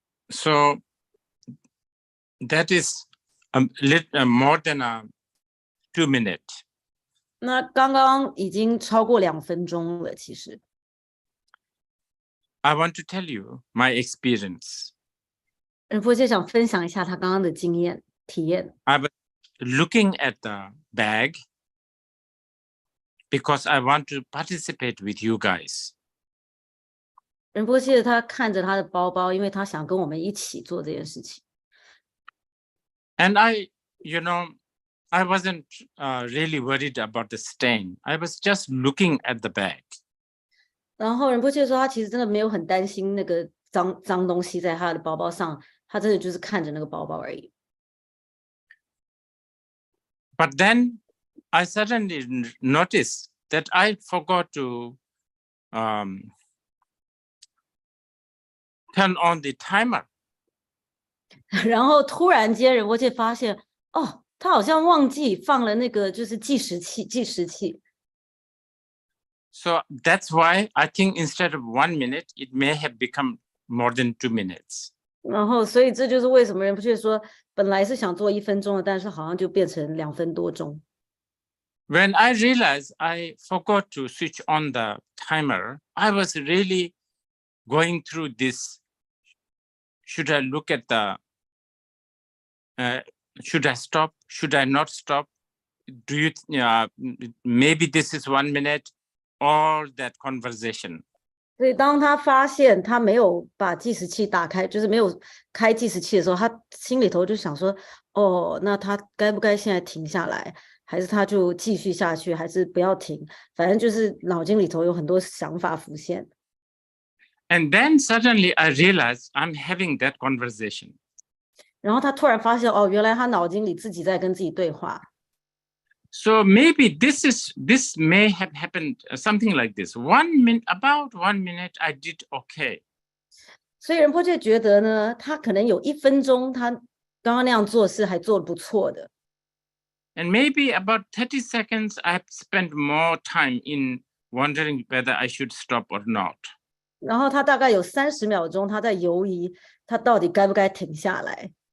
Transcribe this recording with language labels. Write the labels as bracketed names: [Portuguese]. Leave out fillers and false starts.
[English] So that is more than 2 minutes. [Chinese] 那刚刚已经超过2分钟了，其实。 [English] I want to tell you my experience. [Chinese] 仁波切想分享一下他刚刚的经验体验。 [English] I was looking at the bag because I want to participate with you guys. [Chinese] 仁波切他看着他的包包，因为他想跟我们一起做这件事情。 [English] And I wasn't really worried about the stain. I was just looking at the bag. [Chinese] 然后仁波切说，他其实真的没有很担心那个脏东西在他的包包上，他真的就是看着那个包包而已。 [English] But then I suddenly noticed that I forgot to turn on the timer. [Chinese] 然后突然间仁波切发现，哦，他好像忘记放了那个就是计时器。 [English] So that's why I think instead of 1 minute, it may have become more than 2 minutes. [Chinese] 然后，所以这就是为什么仁波切说，本来是想做1分钟的，但是好像就变成2分多钟。 [English] When I realized I forgot to switch on the timer, I was really going through this. Should I look at should I stop? Should I not stop? Do you, maybe this is 1 minute? All that conversation. [Chinese] 所以当他发现他没有把计时器打开，就是没有开计时器的时候，他心里头就想说，哦，那他该不该现在停下来，还是他就继续下去，还是不要停？反正就是脑筋里头有很多想法浮现。 [English] And then suddenly I realized I'm having that conversation. [Chinese] 然后他突然发现，哦，原来他脑筋里自己在跟自己对话。 [English] So maybe this may have happened something like this. About 1 minute, I did okay. [Chinese] 所以仁波切觉得呢，他可能有1分钟，他刚刚那样做事还做得不错的。 [English] And maybe about 30 seconds, I've spent more time in wondering whether I should stop or not. [Chinese] 然后他大概有30秒钟，他在犹疑，他到底该不该停下来。